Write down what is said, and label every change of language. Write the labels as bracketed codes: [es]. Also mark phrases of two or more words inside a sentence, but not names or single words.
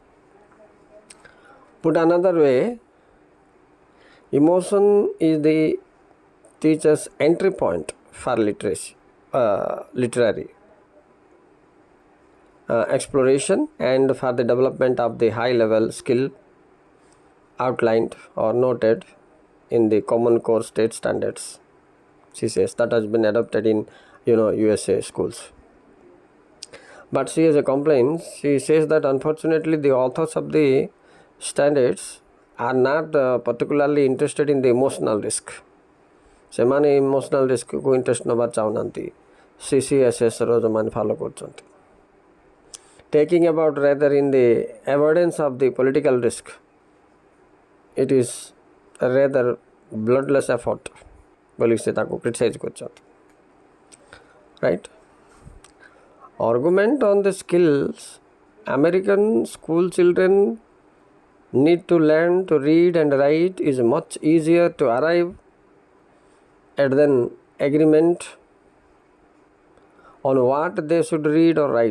[en] Put another way, emotion is the teacher's entry point for literary exploration and for the development of the high level skill outlined or noted in the Common Core State Standards, she says, that has been adopted in USA schools. But she has a complaint. She says that unfortunately the authors of the standards are not particularly interested in the emotional risk. [or] ସେମାନେ [en] emotional riskକୁ [or] ଇଣ୍ଟରେଷ୍ଟ ନେବା ଚାହୁଁନାହାନ୍ତି, CCSSର ଯେଉଁମାନେ ଫଲୋ କରୁଛନ୍ତି। [en] Taking about rather in the avoidance of the political risk, it is a rather bloodless effort [or] ବୋଲି ସେ ତାକୁ କ୍ରିଟିସାଇଜ୍ କରୁଛନ୍ତି, [en] right? Argument on the skills. American school children need to learn to read and write is much easier to arrive at than agreement on what they should read or write.